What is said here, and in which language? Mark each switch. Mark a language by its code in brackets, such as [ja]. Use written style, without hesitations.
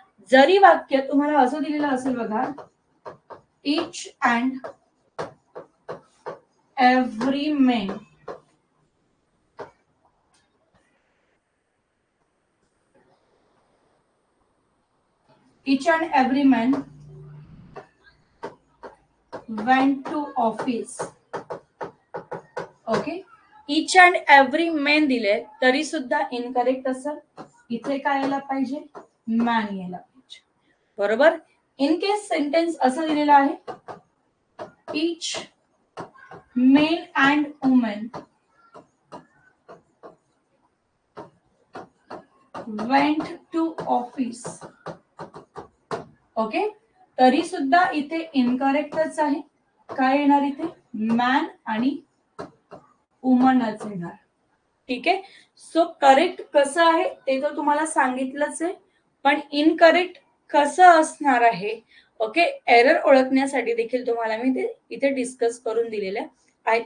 [mr] जरी वाक्य तुम्हाला असं दिलेलं असेल बघा, [en] Each and every man, each and every man went to office. [mr] Okay, [en] each and every man [mr] दिले तरी सुद्धा इनकरेक्ट असेल. इथे काय यायला पाहिजे, मॅन यायला पाहिजे, बरोबर. इन केस सेंटेन्स असं दिलेलं आहे, [en] each men and women went to office. [mr] Okay, तरी सुद्धा इथे इनकरेक्टच आहे. काय येणार इथे, मॅन आणि वुमनच येणार. ठीक आहे, सो करेक्ट कसं आहे ते तर तुम्हाला सांगितलंच आहे, पण इनकरेक्ट कसं असणार आहे, ओके, एरर ओळखण्यासाठी देखील तुम्हाला मी ते इथे डिस्कस करून दिलेलं आहे.